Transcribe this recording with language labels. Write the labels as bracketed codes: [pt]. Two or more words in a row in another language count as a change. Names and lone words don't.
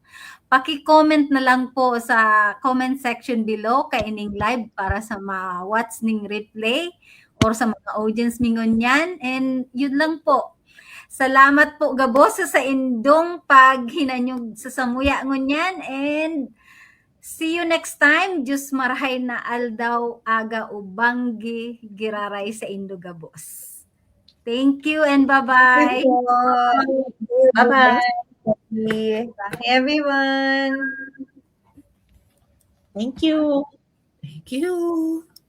[bik] Paki-comment na lang po sa [en] comment section below [bik] kay ining live para sa ma-watch ning replay or sa mga audience mingon yan. And yun lang po. Salamat po gabos sa indong paghinanyog sa samuya ngunyan and [en] see you next time. [bik] Diyos marahay na aldaw aga ubanggi giraray sa Indogabos. [en] Thank you and bye-bye. Bye-bye. Bye, everyone. Thank you. Thank you.